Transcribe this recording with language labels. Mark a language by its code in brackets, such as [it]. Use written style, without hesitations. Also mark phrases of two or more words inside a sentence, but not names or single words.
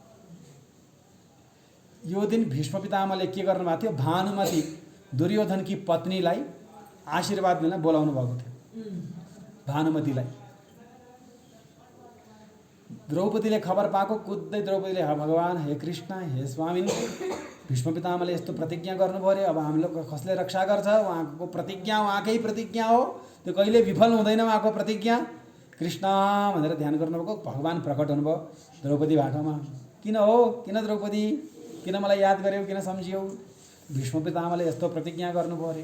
[ne] यो दिन भीष्म पितामहले के गर्नुभएको थियो? भानुमती दुर्योधनकी पत्नीलाई आशीर्वाद दिन बोलाउनु भएको थियो। भानुमतीलाई द्रौपदीले खबर पाएको, कुद्दै द्रौपदीले भगवान, हे कृष्ण, हे स्वामी, भीष्म पितामहले यस्तो प्रतिज्ञा गर्नुभयो अरे, अब हामीले कसले रक्षा गर्छ? उहाँको प्रतिज्ञा उहाँकै प्रतिज्ञा हो, त्यो कहिले विफल हुँदैन उहाँको प्रतिज्ञा। कृष्ण भनेर ध्यान गर्नुभएको। भगवान प्रकट हुनुभयो द्रौपदी भाटामा। किन हो? किन द्रौपदी, किन मलाई याद गर्यौ, किन सम्झियौ? भीष्म पितामहले यस्तो प्रतिज्ञा गर्नुभयो अरे।